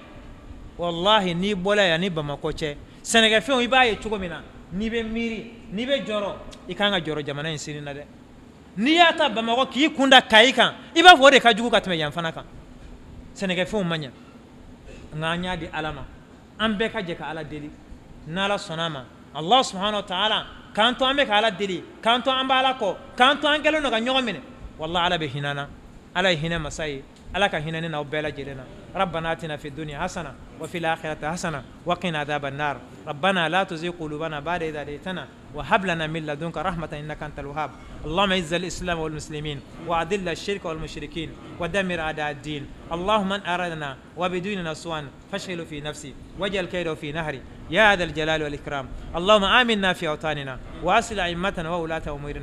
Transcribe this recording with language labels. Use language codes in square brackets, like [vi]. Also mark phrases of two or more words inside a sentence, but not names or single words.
[bm] wallahi n'i bɔla yan ni bamakɔ cɛ sɛnɛkɛfɛnw i b'a ye cogo min na n'i bɛ miiri n'i bɛ jɔrɔ i kan ka jɔrɔ jamana in sini na dɛ n'i y'a ta bamakɔ k'i kun da kayi kan i b'a fɔ o de ka jugu ka tɛmɛ yan fana kan sɛnɛkɛfɛnw ma ɲɛ nka an y'a di ala ma an bɛɛ ka jɛ ka ala deli n'ala sɔnna a ma [ar] الله سبحانه وتعالى [bm] k'an to an bɛ ka ala deli k'an to an bɛ ala kɔ k'an to an kɛlen don ka ɲɔgɔn minɛ wallahi ala bɛ hinɛ na ala ye hinɛ masa ye [ar] ألك هنا وبلا جلنا ربنا آتنا في الدنيا حسنة وفي الآخرة حسنة وقنا عذاب النار ربنا لا تزغ قلوبنا بعد إذ هديتنا وهب لنا من لدنك رحمة إنك أنت الوهاب اللهم اعز الإسلام والمسلمين وأذل الشرك والمشركين ودمر أعداء الدين اللهم من أرادنا وبدوننا سوءا فاشغله في نفسي واجعل كيده في نهري يا ذا الجلال والإكرام اللهم آمنا في أوطاننا وأصل أئمتنا وولاة أمورنا